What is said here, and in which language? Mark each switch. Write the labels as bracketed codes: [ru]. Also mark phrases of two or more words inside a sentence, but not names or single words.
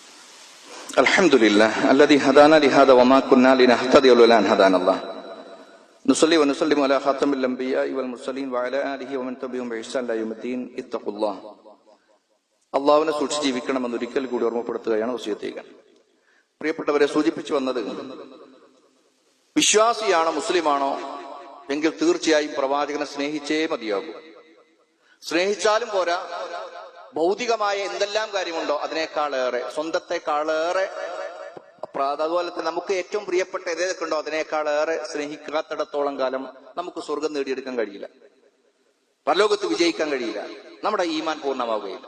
[ar] الحمد لله الذي هدانا لهذا وما كنا لنهتدي لولا أن هدانا الله نصلي ونسلم على خاتم الأنبياء والمرسلين وعلى آله ومن تبعهم بإحسان إلى يوم الدين اتقوا الله. [ml] അള്ളാഹുവിനെ സൂക്ഷിച്ച് ജീവിക്കണമെന്ന് ഒരിക്കൽ കൂടി ഓർമ്മപ്പെടുത്തുകയാണ് വസിയത്ത് ചെയ്യുക. പ്രിയപ്പെട്ടവരെ, സൂചിപ്പിച്ചു വന്നത്, വിശ്വാസിയാണോ മുസ്ലിമാണോ എങ്കിൽ തീർച്ചയായും പ്രവാചകനെ സ്നേഹിച്ചേ മതിയാകൂ. സ്നേഹിച്ചാലും പോരാ, ഭൗതികമായ എന്തെല്ലാം കാര്യമുണ്ടോ അതിനേക്കാളേറെ, സ്വന്തത്തെക്കാളേറെ, അതുപോലെ തന്നെ നമുക്ക് ഏറ്റവും പ്രിയപ്പെട്ട ഏതൊക്കെ ഉണ്ടോ അതിനേക്കാളേറെ സ്നേഹിക്കാത്തിടത്തോളം കാലം നമുക്ക് സ്വർഗം നേടിയെടുക്കാൻ കഴിയില്ല, പരലോകത്ത് വിജയിക്കാൻ കഴിയില്ല, നമ്മുടെ ഈമാൻ പൂർണ്ണമാവുകയില്ല.